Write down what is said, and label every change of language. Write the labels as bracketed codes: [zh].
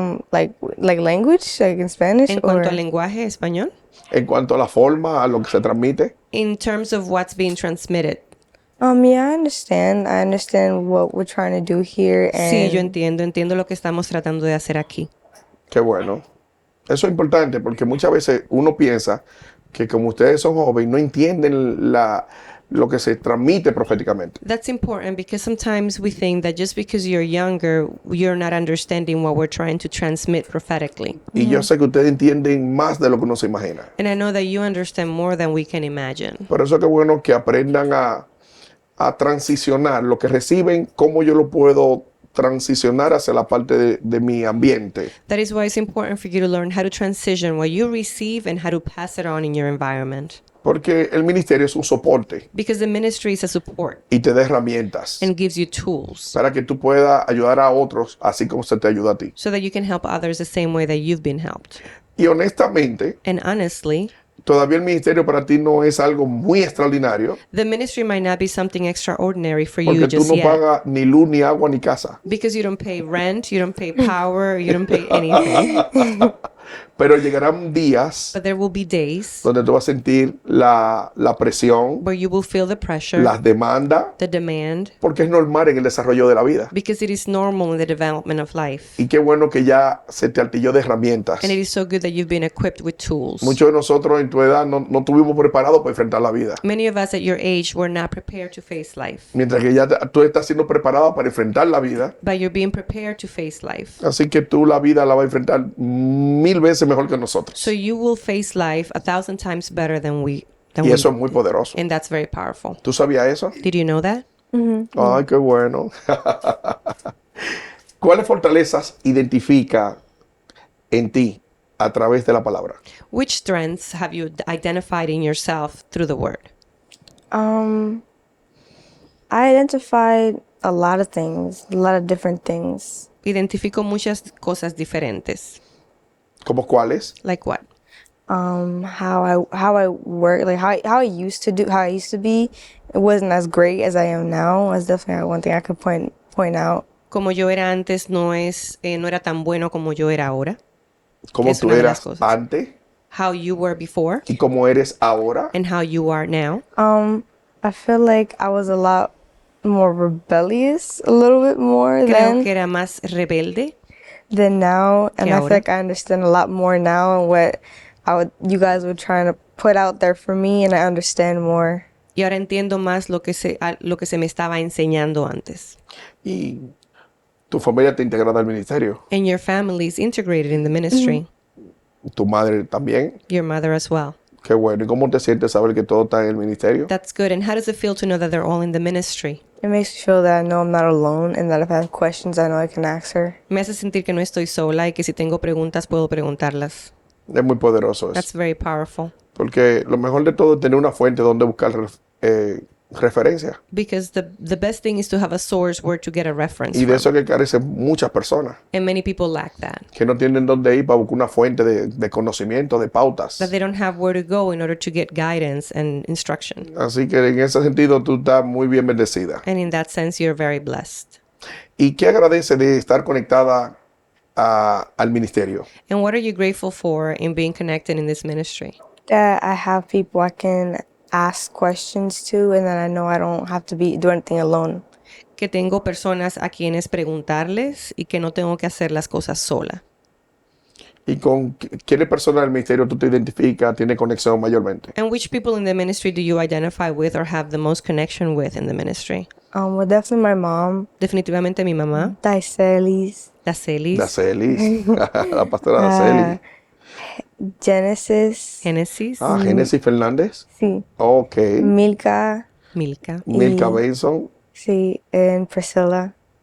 [en] Like language, like in Spanish, [es] En cuanto al lenguaje español, En cuanto a la forma, a lo que se transmite. [en] in terms of what's being transmitted. Yeah, I understand. I understand what we're trying to do here, [es] Sí, yo [en] and [es] entiendo lo que estamos tratando de hacer aquí. Qué bueno. Eso es importante porque muchas veces uno piensa que como ustedes son jóvenes no entienden lo que se transmite proféticamente. [en] That's important because sometimes we think that just because you're younger, you're not understanding what we're trying to transmit prophetically. [es] Y yo sé que ustedes entienden más de lo que uno se imagina. [en] And I know that you understand more than we can imagine. [es] Por eso es que bueno que aprendan a transicionar lo que reciben, cómo yo lo puedo transicionar hacia la parte de mi ambiente. [en] That is why it's important for you to learn how to transition what you receive and how to pass it on in your environment. [es] Porque el ministerio es un soporte [en] Because the ministry is a support [es] y te da herramientas [en] and gives you tools [es] para que tú puedas ayudar a otros así como se te ayuda a ti. [en] so that you can help others the same way that you've been helped. [es] Y honestamente, [en] And honestly, [es] todavía el ministerio para ti no es algo muy extraordinario [en] the ministry might not be something extraordinary for you [es] porque tú [en] just [es] no [en] yet. [es] pagas ni luz, ni agua, ni casa. [en] Because you don't pay rent, you don't pay power, you don't pay anything. [es] Pero llegarán días [en] But there will be days [es] donde tú vas a sentir la presión, [en] where you will feel the pressure, [es] las demandas, [en] the demand, [es] porque es normal en el desarrollo de la vida. [en] because it is normal in the development of life. [es] Y qué bueno que ya se te artilló de herramientas. [en] And it is so good that you've been equipped with tools. [es] Muchos de nosotros en tu edad no tuvimos preparados para enfrentar la vida. [en] Many of us at your age were not prepared to face life, [es] Mientras que ya tú estás siendo preparado para enfrentar la vida. [en] but you're being prepared to face life. [es] Así que tú la vida la vas a enfrentar 1000 veces mejor que nosotros. [en] So you will face life 1,000 times better than we. [es] Y eso es muy poderoso. [en] And that's very powerful. [es] ¿Tú sabías eso? [en] Did you know that? [es] Ay, qué bueno. ¿Cuáles fortalezas identifica en ti a través de la palabra? [en] Which strengths have you identified in yourself through the word? I identified a lot of things, a lot of different things. [es] Identifico muchas cosas diferentes. ¿Cómo cuáles? [en] Like what? How I work, like how I used to be, it wasn't as great as I am now. That's definitely one thing I could point out. [es] Como yo era antes no era tan bueno como yo era ahora. ¿Cómo Es tú una de las eras cosas. antes [en] How you were before [es] y cómo eres ahora? [en] and how you are now. I feel like I was a lot more rebellious, a little bit more [es] Creo que era más rebelde [en] than now, and [es] que [en] I feel [es] ahora. [en] like I understand a lot more now and what you guys were trying to put out there for me, and I understand more. [es] Y ahora entiendo más lo que se me estaba enseñando antes. Y tu familia te integrada al ministerio. [en] And your family is integrated in the ministry. [es] Tu madre también. [en] Your mother as well. [es] Qué bueno. ¿Y cómo te sientes saber que todo está en el ministerio? [en] That's good. And how does it feel to know that they're all in the ministry? It makes me feel that I know I'm not alone, and that if I have questions, I know I can ask her. [es] Me hace sentir que no estoy sola y que si tengo preguntas puedo preguntarlas. Es muy poderoso eso. [en] That's very powerful. [es] Porque lo mejor de todo es tener una fuente donde buscar referencia. [en] Because the best thing is to have a source where to get a reference [es] Y de [en] from. [es] eso es que carecen muchas personas. [en] And many people lack that. [es] Que no tienen dónde ir para buscar una fuente de conocimiento, de pautas. [en] That they don't have where to go in order to get guidance and instruction. [es] Así que en ese sentido tú estás muy bien bendecida. [en] And in that sense, you're very blessed. [es] ¿Y qué agradece de estar conectada al ministerio? [en] And what are you grateful for in being connected in this ministry? That I have people I can ask questions to, and that I know I don't have to do anything alone. [es] Que tengo personas a quienes preguntarles y que no tengo que hacer las cosas sola. ¿Y con qué persona del ministerio tú te identificas, tiene conexión mayormente? [en] And which people in the ministry do you identify with or have the most connection with in the ministry? Well, definitely my mom, [es] Definitivamente mi mamá, Daiselis, la Celis, Dacelis, la pastora Dacelis. Genesis, Génesis, Génesis Fernández. sí, Ok. Milka, Milka, Milka Benson, sí, [en] and Priscilla.